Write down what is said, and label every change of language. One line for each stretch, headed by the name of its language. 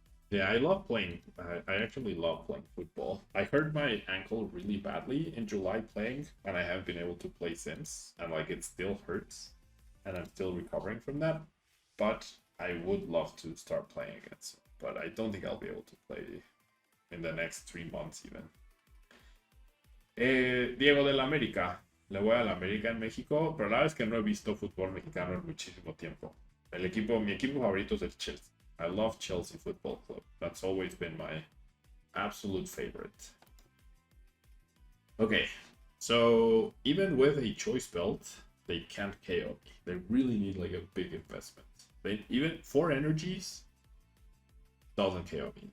English: Yeah, I love playing. I actually love playing football. I hurt my ankle really badly in July playing, and I haven't been able to play since. And like it still hurts, and I'm still recovering from that. But I would love to start playing again. So, but I don't think I'll be able to play in the next 3 months even.
Spanish: Diego del América. Le voy a la América en México, pero la verdad es que no he visto fútbol mexicano en muchísimo tiempo. Mi equipo favorito es el Chelsea.
English: I love Chelsea Football Club. That's always been my absolute favorite. Okay, so even with a choice belt, they can't KO me. They really need like a big investment. Even 4 energies doesn't KO me.